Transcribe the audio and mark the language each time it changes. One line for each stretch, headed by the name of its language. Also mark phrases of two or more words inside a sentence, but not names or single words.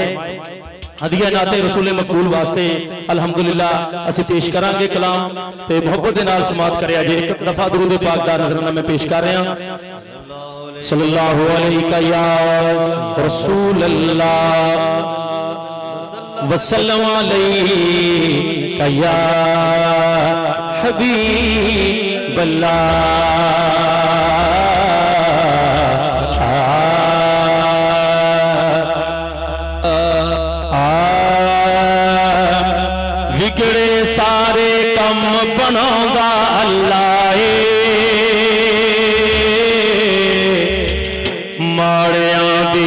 Punjabi: ہدیہ نعت رسول مقبول واسطے الحمدللہ اسی پیش کراں گے کلام تے محبت دے نال سماعت کریا جے. ایک دفعہ درود پاک دا نذرانہ میں پیش کر رہا
Arabic: صلى الله عليه يا رسول الله وسلم عليك يا حبيب الله.
Punjabi: وگڑے سارے کم بناندا اللہ ماڑیاں دی